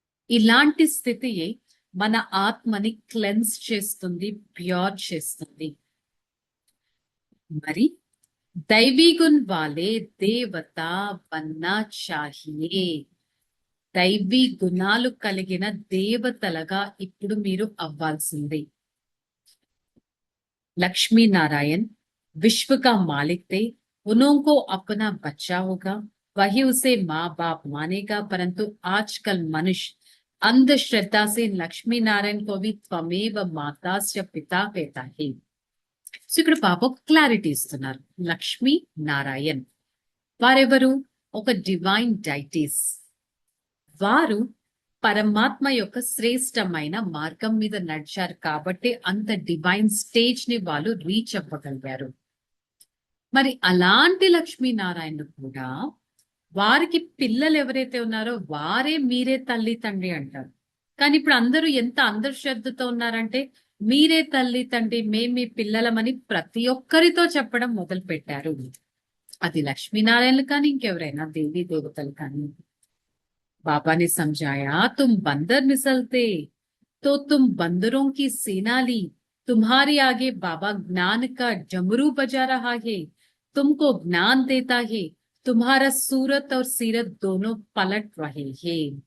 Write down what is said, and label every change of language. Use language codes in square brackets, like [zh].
[te] ఇలాంటి స్థితియే మన ఆత్మని క్లెన్స్ చేస్తుంది, ప్యూర్ చేస్తుంది. [hi] మరి దైవీ గుణ్ వాలే దేవత బన్నా చాహియే. [te] దైవీ గుణాలు కలిగిన దేవతలుగా ఇప్పుడు మీరు అవ్వాల్సిందే. [hi] लक्ष्मी नारायण विश्व का मालिक थे, उन्हों को अपना बच्चा होगा, वही उसे माँ बाप मानेगा, परंतु आजकल मनुष्य अंधश्रद्धा से लक्ष्मी नारायण को भी त्वमेव मातास्य पिता कहता है. [te] సో ఇక్కడ బాబా క్లారిటీ ఇస్తున్నారు. లక్ష్మీ నారాయణ్ వారెవరు? ఒక డివైన్ డైటీస్. వారు పరమాత్మ యొక్క శ్రేష్టమైన మార్గం మీద నడిచారు కాబట్టి అంత డివైన్ స్టేజ్ ని వాళ్ళు రీచ్ అవ్వగలిగారు. మరి అలాంటి లక్ష్మీనారాయణ కూడా వారికి పిల్లలు ఎవరైతే ఉన్నారో వారే మీరే తల్లి తండ్రి అంటారు. కానీ ఇప్పుడు అందరూ ఎంత అంధశ్రద్ధతో ఉన్నారంటే మీరే తల్లి తండ్రి, మేము మీ పిల్లలమని ప్రతి ఒక్కరితో చెప్పడం మొదలు పెట్టారు. అది లక్ష్మీనారాయణలు కానీ ఇంకెవరైనా దేవీ దేవతలు కానీ. [hi] बाबा ने समझाया, तुम बंदर निसलते तो तुम बंदरों की सेना ली, तुम्हारे आगे बाबा ज्ञान का डमरू बजा रहा है, तुमको ज्ञान देता है, तुम्हारा सूरत और सीरत दोनों पलट रहे हैं.